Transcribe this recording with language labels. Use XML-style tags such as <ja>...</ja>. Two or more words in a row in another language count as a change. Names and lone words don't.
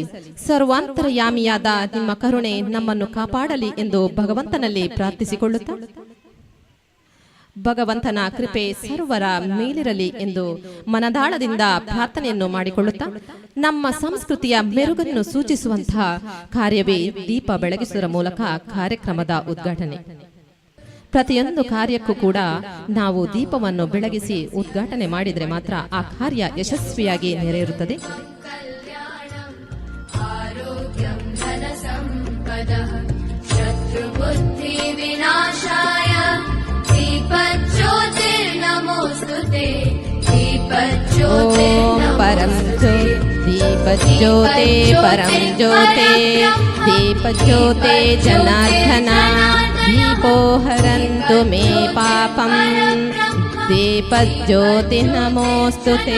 <kn>ಸರ್ವಾಂತರ್ಯಾಮಿಯಾದ ನಿಮ್ಮ ಕರುಣೆ ನಮ್ಮನ್ನು ಕಾಪಾಡಲಿ ಎಂದು ಭಗವಂತನಲ್ಲಿ ಪ್ರಾರ್ಥಿಸಿಕೊಳ್ಳುತ್ತಾ ಭಗವಂತನ ಕೃಪೆ ಸರ್ವರ ಮೇಲಿರಲಿ ಎಂದು ಮನದಾಳದಿಂದ ಪ್ರಾರ್ಥನೆಯನ್ನು ಮಾಡಿಕೊಳ್ಳುತ್ತಾ ನಮ್ಮ ಸಂಸ್ಕೃತಿಯ ಮೆರುಗನ್ನು ಸೂಚಿಸುವಂತಹ ಕಾರ್ಯವೇ ದೀಪ ಬೆಳಗಿಸುವ ಮೂಲಕ ಕಾರ್ಯಕ್ರಮದ ಉದ್ಘಾಟನೆ. ಪ್ರತಿಯೊಂದು ಕಾರ್ಯಕ್ಕೂ ಕೂಡ ನಾವು ದೀಪವನ್ನು ಬೆಳಗಿಸಿ ಉದ್ಘಾಟನೆ ಮಾಡಿದರೆ ಮಾತ್ರ ಆ ಕಾರ್ಯ ಯಶಸ್ವಿಯಾಗಿ ನೆರವೇರುತ್ತದೆ.</kn> <sa>ಓಂ ಪರಂ ದೀಪಜ್ಯೋತೆ ಪರಂ ಜ್ಯೋತೆ ದೀಪಜ್ಯೋತೆ ಜನಾರ್ದನ दीपो हरन्तु मे पापं दीपज्योति नमोस्तुते.</sa>